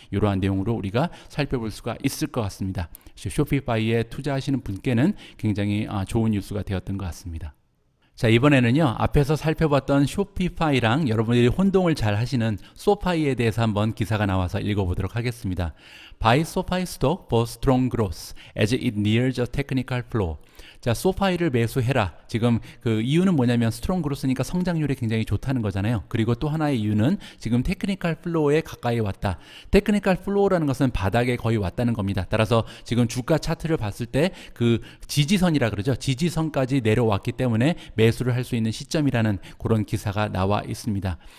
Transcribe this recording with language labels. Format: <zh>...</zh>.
<ko>이러한 내용으로 우리가 살펴볼 수가 있을 것 같습니다. 쇼피파이에 투자하시는 분께는 굉장히 좋은 뉴스가 되었던 것 같습니다. 자, 이번에는요, 앞에서 살펴봤던 쇼피파이랑 여러분들이 혼동을 잘 하시는 소파이에 대해서 한번 기사가 나와서 읽어보도록 하겠습니다.</ko> <en>Buy SoFi stock for strong growth as it nears a technical floor.</en> <ko>자, 소파이를 매수해라. 지금 그 이유는 뭐냐면 스트롱 그로스니까 성장률이 굉장히 좋다는 거잖아요. 그리고 또 하나의 이유는 지금 테크니컬 플로어에 가까이 왔다. 테크니컬 플로어라는 것은 바닥에 거의 왔다는 겁니다. 따라서 지금 주가 차트를 봤을 때 그 지지선이라 그러죠. 지지선까지 내려왔기 때문에 매수를 할 수 있는 시점이라는 그런 기사가 나와 있습니다.</ko>